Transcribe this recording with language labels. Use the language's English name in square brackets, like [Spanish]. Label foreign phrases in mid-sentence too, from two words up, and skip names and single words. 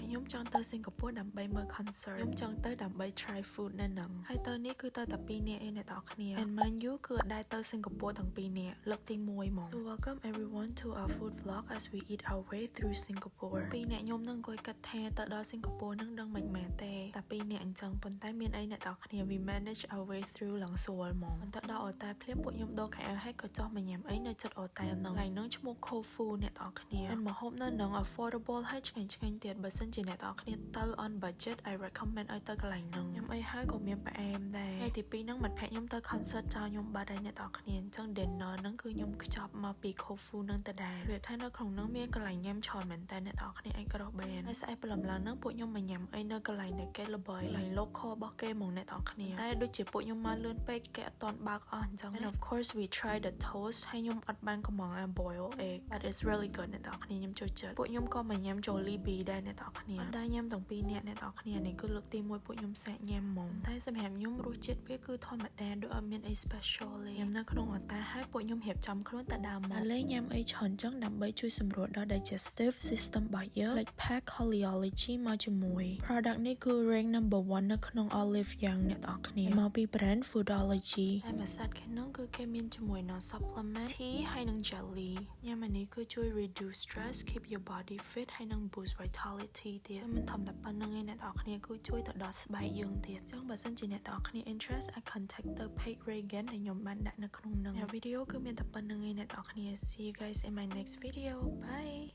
[Khmer] ចង់ទៅសិង្ហបុរីដើម្បីមើល concert ខ្ញុំចង់ទៅដើម្បី [English] try food [Khmer] នៅនឹងហើយទៅនេះគឺទៅតែ2នាក់ឯងអ្នកទាំងអស់គ្នា [English] and mind you [Khmer] គឺអត់ដែរទៅសិង្ហបុរីទាំង2នាក់លើកទី1ហ្មង [English] So welcome everyone to our food vlog as we eat our way through Singapore [Khmer] 2 នាក់ខ្ញុំនឹងអង្គុយគិតថាទៅដល់សិង្ហបុរីនឹងដឹងមិនមែនទេតែ2នាក់អញ្ចឹងប៉ុន្តែមានអីអ្នកទាំងអស់គ្នា [English] we manage our way through [Khmer] ឡើងស្រួលហ្មងបន្ទាប់ដល់អូតែភ្លាមពួកខ្ញុំដូរខែហើយក៏ ចុះមកញ៉ាំអីនៅចិត្តអូតែនឹងហើយនឹងឈ្មោះ Kofu អ្នកទាំងអស់គ្នា and ម្ហូបនៅនឹង affordable ហើយឆ្ងាញ់ទៀតបើសិនជាអ្នកទាំងអស់គ្នាទៅ [English] on budget I recommend [Khmer] ឲ្យទៅកន្លែងនឹងញ៉ាំអីហើយក៏មានផ្អែមដែរថ្ងៃទី2ហ្នឹងមិត្តភក្តិខ្ញុំទៅ concert ចោលខ្ញុំបាត់ហើយអ្នកទាំងអស់គ្នាអញ្ចឹង dinner ហ្នឹងគឺខ្ញុំខ្ចប់មកពី Kofu ហ្នឹងទៅដែរវាថានៅក្នុងហ្នឹងមានក ន្លែងញ៉ាំច្រើនមែនតើអ្នកទាំងអស់គ្នាអាចក្រោះបានហើយស្អែកព្រលឹមឡើងហ្នឹងពួកខ្ញុំមកញ៉ាំអីនៅកន្លែងដែលគេល្បីកន្លែង local របស់គេហ្មងអ្នកទាំងអស់គ្នាតែដូចជាពួកខ្ញុំមកលឿនពេកគេអត់ទាន់បើកអស់អញ្ចឹង [English] and of course we tried the toast [Khmer] ហើយខ្ញុំអត់បាន កំង [English] boil egg but it's really good [Khmer] អ្នកទាំងអស់គ្នាខ្ញុំចូលចិត្តពួកខ្ញុំក៏មកញ៉ាំ Jollibee ដែរអ្នកទាំងអស់គ្នាអត់ដែរញ៉ាំទាំងពីរនាក់អ្នកទាំងអស់គ្នានេះគឺលើកទី1ពួកខ្ញុំសាកញ៉ាំហ្មងតែសម្រាប់ ខ្ញុំរសជាតិវាគឺធម្មតាដូចអត់មានអី special ទេញ៉ាំនៅក្នុងអតាហើយពួកខ្ញុំរៀបចំខ្លួនតែដើមមកលេងញ៉ាំអីច្រើនចឹងដើម្បីជួយ សម្រួលដល់ [English] digestive system [Khmer] របស់យើង [English] like pack [Khmer] Coleology មកជាមួយ product នេះគឺ [English] rank number 1 [Khmer] នៅក្នុង Olive Young អ្នកទាំងអស់គ្នា មកពី brand Foodology ហើយមួយសាច់ខាងនោះគឺគេមានជាមួយនៅ [English] supplement tea [Khmer] ហើយនិង jelly ញ៉ាំអានេះគឺជួយ [English] reduce stress keep your body fit [Khmer] ហើយនិង [English] boost vitality [Khmer] ទៀតមិនធម្មតាប៉ុណ្្នឹងឯអ្នកទាំងអស់គ្នាគឺជួយទៅដល់ស្បែកយើងទៀតអញ្ចឹងបើសិនជាអ្នកទាំងអស់គ្នា [English] interest I contact [Khmer] ទៅ page Regan ដែលខ្ញុំបានដាក់នៅក្នុងនឹងវីដេអូគឺមានតែប៉ុណ្្នឹងឯអ្នកទាំងអស់គ្នា [English] see you guys in my next video bye